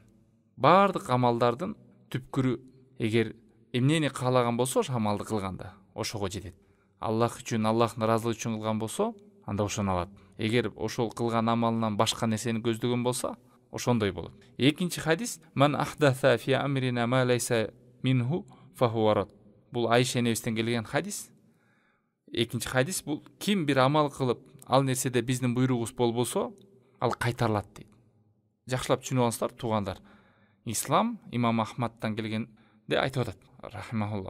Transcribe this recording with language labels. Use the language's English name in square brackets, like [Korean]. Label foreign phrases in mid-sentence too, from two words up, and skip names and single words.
[Kyrgyz] Бардык амалдардын түпкүрү, эгер эмнени каалаган болсо ошо амалды кылганда ошого жетет. Аллах үчүн, Аллахтын ыраазылыгы үчүн кылган болсо, анда ошону алат. Эгер ошол кылган амалынан башка нерсени көздөгөн болсо, ошондой болот. Экинчи хадис: [Arabic] "من أحدث في أمرنا ما ليس منه فهو رد." [Kyrgyz] Бул Айша энебизден келген хадис. Экинчи хадис бул: ким бир амал кылып, ал нерседе биздин буйругубуз болбосо, ал кайтарылат дейт. Жакшылап түшүнүп алыңыздар, туугандар. Ислам имам Ахмадтан келгенде айтып атат, рахимахулла.